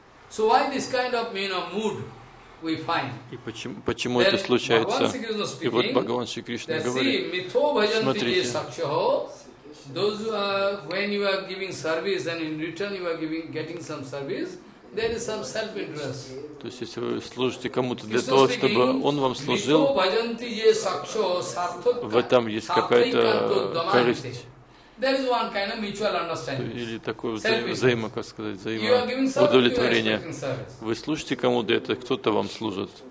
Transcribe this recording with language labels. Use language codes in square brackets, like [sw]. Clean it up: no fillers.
[en] So why this kind of, you know, mood we find? [ru] И почему это случается? И вот Бхагаван Шри Кришна говорит, смотрите, [en] those when you are giving service and in return you are giving getting some service, there is some self-interest. [ru] То есть, если вы служите кому-то для того, чтобы он вам служил, в этом есть какая-то корысть. [en] There is one kind of mutual understanding. [ru] Или такое взаимо, как сказать, взаимоудовлетворение. Вы слушаете кому-то, это кто-то вам служит.